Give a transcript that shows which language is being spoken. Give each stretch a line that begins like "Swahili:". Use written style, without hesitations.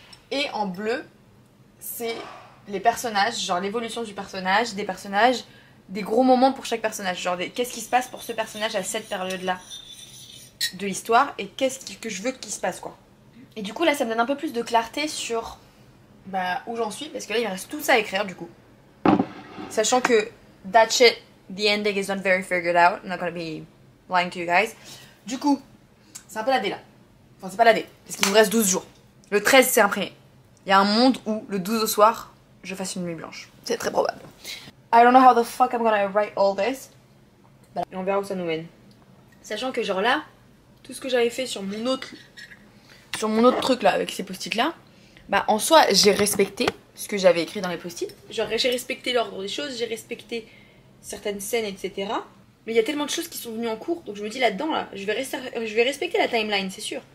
French: Et en bleu, c'est les personnages, genre l'évolution du personnage, des personnages, des gros moments pour chaque personnage, genre qu'est-ce qui se passe pour ce personnage à cette période-là de l'histoire et qu'est-ce que je veux qu'il se passe quoi. Et du coup là ça me donne un peu plus de clarté sur où j'en suis, parce que là il me reste tout ça à écrire du coup. Sachant que
English: that shit, the ending is not very figured out, I'm not gonna be lying to you guys.
French: Du coup, c'est un peu la D là. Enfin c'est pas la D, parce qu'il me reste 12 jours. Le 13 c'est imprimé. Il y a un monde où le 12 au soir, je fasse une nuit blanche. C'est très probable.
English: I don't know how the fuck I'm gonna write all this.
French: Et on verra où ça nous mène. Sachant que genre là, tout ce que j'avais fait sur mon autre truc là, avec ces post-it là, en soi j'ai respecté ce que j'avais écrit dans les post-it. Genre j'ai respecté l'ordre des choses, j'ai respecté certaines scènes, etc. Mais il y a tellement de choses qui sont venues en cours, donc je me dis là-dedans, là, je vais respecter la timeline, c'est sûr.